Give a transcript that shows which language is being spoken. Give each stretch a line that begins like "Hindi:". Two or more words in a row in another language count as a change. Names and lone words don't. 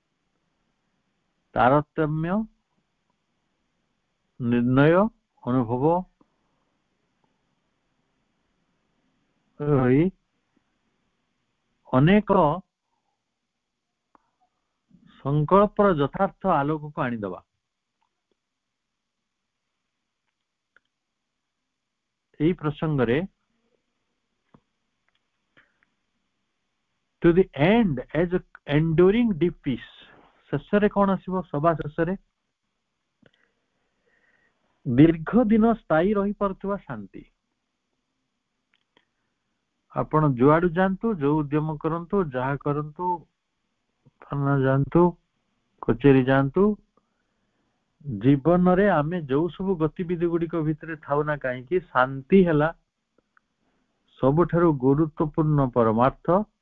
Odia: ତାରତମ୍ୟ, ନିର୍ଣ୍ଣୟ, ଅନୁଭବ ରହି ଅନେକ ସଂକଳ୍ପର ଯଥାର୍ଥ ଆଲୋକକୁ ଆଣିଦେବା। ଏହି ପ୍ରସଙ୍ଗରେ
English: to the end as a enduring deep peace.
Odia: ଶେଷରେ କ'ଣ ଆସିବ? ସବା ଶେଷରେ ଦୀର୍ଘ ଦିନ ସ୍ଥାୟୀ ରହିପାରୁଥିବା ଶାନ୍ତି। ଆପଣ ଯୁଆଡୁ ଯାଆନ୍ତୁ, ଯୋଉ ଉଦ୍ୟମ କରନ୍ତୁ, ଯାହା କରନ୍ତୁ, ଥାନା ଯାଆନ୍ତୁ, କଚେରୀ ଯାଆନ୍ତୁ, ଜୀବନରେ ଆମେ ଯୋଉ ସବୁ ଗତିବିଧି ଗୁଡିକ ଭିତରେ ଥାଉ ନା କାହିଁକି, ଶାନ୍ତି ହେଲା ସବୁଠାରୁ ଗୁରୁତ୍ୱପୂର୍ଣ୍ଣ ପରମାର୍ଥ।